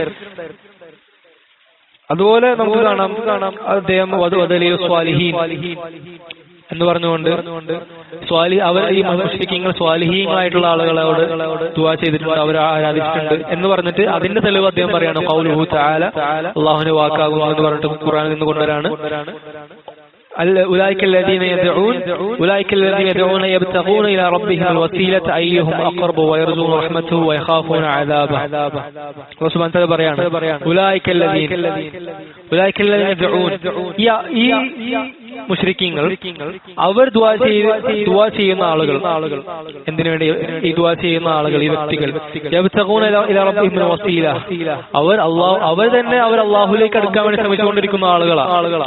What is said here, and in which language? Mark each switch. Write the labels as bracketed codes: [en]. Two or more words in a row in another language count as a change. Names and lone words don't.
[ml] അതുപോലെ നമുക്ക് കാണാം അദ്ദേഹം [ar] ودليل الصالحين [ml] എന്ന് പറഞ്ഞുകൊണ്ട് അവർ ഈ മുശ്രിക്കീങ്ങൾ സ്വാലിഹീങ്ങളായിട്ടുള്ള ആളുകളോട് ദുആ ചെയ്തിട്ടുണ്ട്, അവരെ ആരാധിച്ചിട്ടുണ്ട് എന്ന് പറഞ്ഞിട്ട് അതിന്റെ തെളിവ് അദ്ദേഹം പറയാണ് [ar] قوله تعالى, [ml] അല്ലാഹുവിന്റെ വാക്കാകും എന്ന് പറഞ്ഞിട്ട് ഖുർആനിൽ നിന്ന് കൊണ്ടുവരാണ്. [ar] أولئك الذين يدعون يبتغون إلى ربهم الوسيلة أيهم أقرب ويرجون رحمته ويخافون عذابه. الله سبحانه وتعالى [ml] പറയാണ് [ar] أولئك الذين يدعون [ml] ഈ മുശ്രിക്കീങ്ങൾ അവർ ദുആ ചെയ്യുന്ന ആളുകൾ, എന്തിനു വേണ്ടി ഈ ദുആ ചെയ്യുന്ന ആളുകൾ, ഈ വ്യക്തികൾ [ar] يبتغون إلى ربهم وسيلة, [ml] അവർ അല്ലാഹുവിലേക്ക് അടുക്കാൻ വേണ്ടി ശ്രമിച്ചുകൊണ്ടിരിക്കുന്ന ആളുകളാണ്.